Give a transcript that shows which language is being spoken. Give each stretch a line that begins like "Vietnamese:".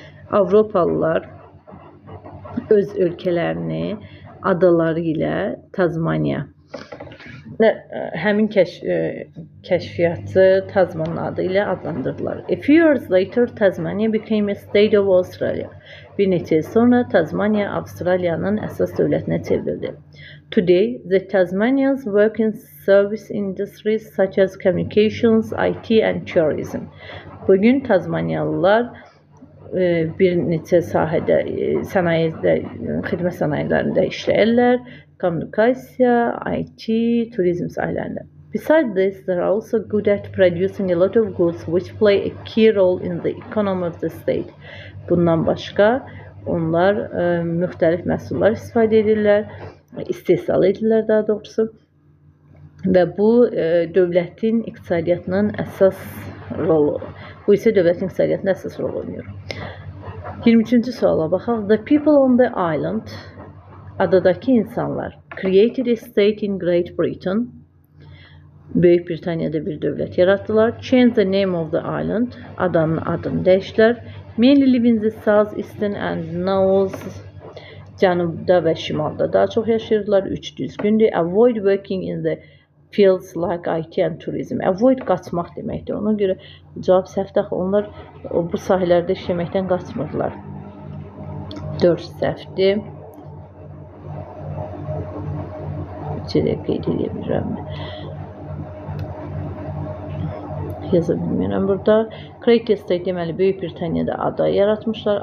Azerbaijani: Avropalılar öz ölkələrini adaları ilə Tasmania, həmin kəşfiyyatçı Tasmanın adı ilə adlandırdılar.
English: A few years later, Tasmania became a state of Australia.
Azerbaijani: Bir neçə il sonra Tasmania Avstraliyanın əsas dövlətinə çevrildi.
English: Today, the Tasmanians work in service industries such as communications, IT and tourism.
Azerbaijani: Bugün Tasmaniyalılar bir neçə sahədə, sənayedə, xidmət sənayelərində işləyirlər. Kommunikasiya, IT, turizm sahələrində.
English: Besides this, they are also good at producing a lot of goods which play a key role in the economy of the state.
Azerbaijani: Bundan başqa, onlar müxtəlif məhsullar istifadə edirlər, istehsal edirlər daha doğrusu. Və bu dövlətin iqtisadiyyatının əsas rolu. Bu isə dövlətin iqtisadiyyatında əsas rol oynayır. 23-cü suala baxaq.
English: The people on the island,
Azerbaijani: adadakı insanlar,
English: created a state in Great Britain.
Azerbaijani: Böyük Britaniyada bir dövlət yaratdılar.
English: Changed the name of the island.
Azerbaijani: Adanın adını dəyişdilər.
English: Mainly live in the south, eastern and north.
Azerbaijani: Cənubda və şimalda daha çox yaşayırdılar. 3 düzgündür.
English: Avoid working in the fields like IT and tourism.
Azerbaijani: Avoid qaçmaq deməkdir. Ona görə cavab səhvdir. Onlar bu sahələrdə işləməkdən qaçmırdılar. 4 səhvdir. Qeyd edə bilirəm. Yaza bilmirəm burada. Create Estate deməli Böyük Britaniyada ada yaratmışlar.